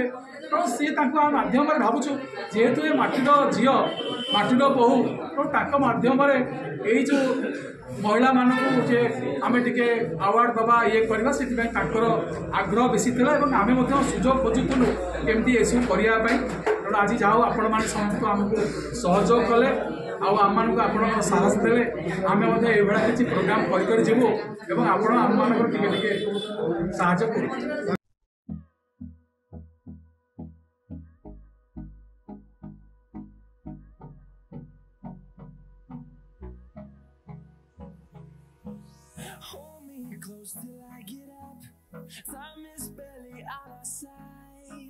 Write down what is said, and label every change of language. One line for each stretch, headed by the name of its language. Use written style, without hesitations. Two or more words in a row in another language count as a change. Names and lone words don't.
Odia: ତେଣୁ ସିଏ ତାଙ୍କୁ ଆମ ମାଧ୍ୟମରେ ଭାବୁଛୁ ଯେହେତୁ ଏ ମାଟିର ଝିଅ ମାଟିର ବୋହୂ, ତେଣୁ ତାଙ୍କ ମାଧ୍ୟମରେ ଏଇ ଯେଉଁ ମହିଳାମାନଙ୍କୁ ଯେ ଆମେ ଟିକେ ଆୱାର୍ଡ଼ ଦେବା ଇଏ କରିବା, ସେଥିପାଇଁ ତାଙ୍କର ଆଗ୍ରହ ବେଶୀ ଥିଲା ଏବଂ ଆମେ ମଧ୍ୟ ସୁଯୋଗ ଖୋଜୁଥିଲୁ କେମିତି ଏସବୁ କରିବା ପାଇଁ। ତେଣୁ ଆଜି ଯାହା ହଉ ଆପଣମାନେ ସମସ୍ତଙ୍କୁ ଆମକୁ ସହଯୋଗ କଲେ ଆଉ ଆମମାନଙ୍କୁ ଆପଣଙ୍କର ସାହସ ଦେଲେ। ଆମେ ମଧ୍ୟ ଏଇଭଳିଆ କିଛି ପ୍ରୋଗ୍ରାମ କରି ଯିବୁ ଏବଂ ଆପଣ ଆମମାନଙ୍କର ଟିକେ ସାହାଯ୍ୟ କରୁଛୁ।
English: Hold me close till I get up. Time is barely on our side.